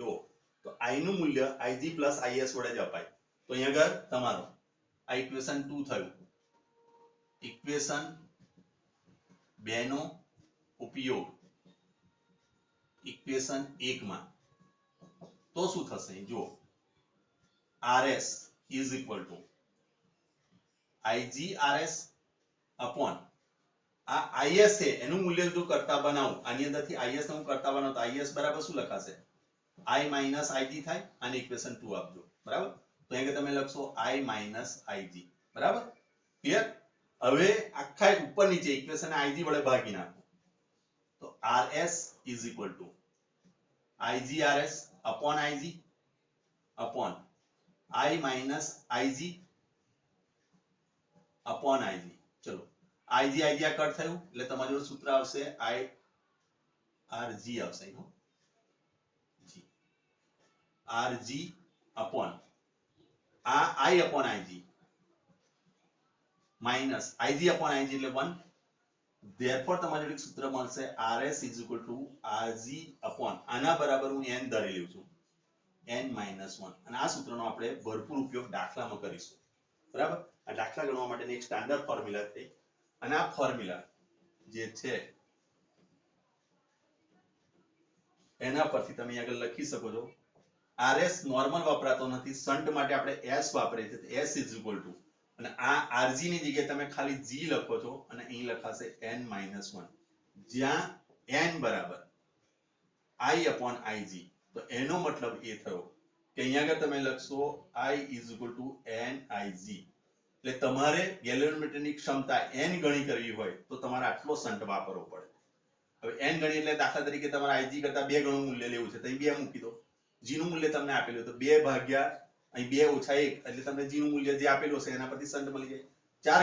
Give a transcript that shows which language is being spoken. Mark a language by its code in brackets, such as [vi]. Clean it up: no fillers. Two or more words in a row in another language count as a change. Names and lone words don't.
[gu] જુઓ તો I નું મૂલ્ય IG પ્લસ IS વડે જ અપાય. તો અહીંયા આગળ તમારો આ ઇક્વેશન 2 થયું. ઇક્વેશન 2 નો ઉપયોગ ઇક્વેશન 1 માં તો શું થશે? જુઓ [en] RS is equal to IG RS upon [gu] આ IS છે એનું મૂલ્ય જો કરતા બનાવું, આની અંદરથી IS ને હું કરતા બનાવું તો IS બરાબર શું લખાશે? [en] I minus IG [gu] થાય. આને ઇક્વેશન 2 આપજો. બરાબર? તો અહીંયા તમે લખશો [en] I minus IG. [gu] બરાબર? ક્લિયર? હવે આખા ઉપર નીચે ઇક્વેશન IG વડે ભાગી નાખો તો [en] RS is equal to IG RS upon IG upon I minus IG upon IG. [gu] ચલો IG આ કટ થયું એટલે તમારું જોડે સૂત્ર આવશે RG આવશે. [en] RG upon આ I upon IG માઇનસ ig upon ig એટલે 1. [gu] therefore તમારે એક સૂત્ર મળશે [en] rs is equal to rg upon [gu] આના બરાબર હું n ધરી લઉં છું [en] n minus 1 [gu] અને આ સૂત્રનો આપણે ભરપૂર ઉપયોગ દાખલામાં કરીશું. બરાબર? આ દાખલા ગણવા માટેની એક સ્ટાન્ડર્ડ ફોર્મ્યુલા છે અને આ ફોર્મ્યુલા જે છે એના પરથી તમે આગળ લખી શકો છો. rs નોર્મલ વપરાતો નથી, શન્ટ માટે આપણે s વાપરીએ છીએ. [en] s is equal to [gu] અને આ rg ની જગ્યાએ તમે ખાલી g લખો છો અને અહીં લખાશે [en] n minus 1 [gu] જ્યાં n બરાબર [en] i upon ig. [gu] તો એનો મતલબ એ થયો કે અહીંયા આગળ તમે લખશો [en] i is equal to nig. [gu] એટલે તમારે ગેલ્વેનોમીટરની ક્ષમતા n ગણી કરવી હોય તો તમારે આટલો શન્ટ વાપરવો પડે. હવે n ગણી એટલે દાખલા તરીકે તમારે ig કરતા 2 ગણું મૂલ્ય લેવું છે તો અહીં 2 મૂકી દો. g નું મૂલ્ય તમને આપેલું તો 2 ભાગ્યા અહીં 2 ઓછા 1 એટલે તમને g નું મૂલ્ય જે આપેલું છે એના પરથી શન્ટ મળી જાય.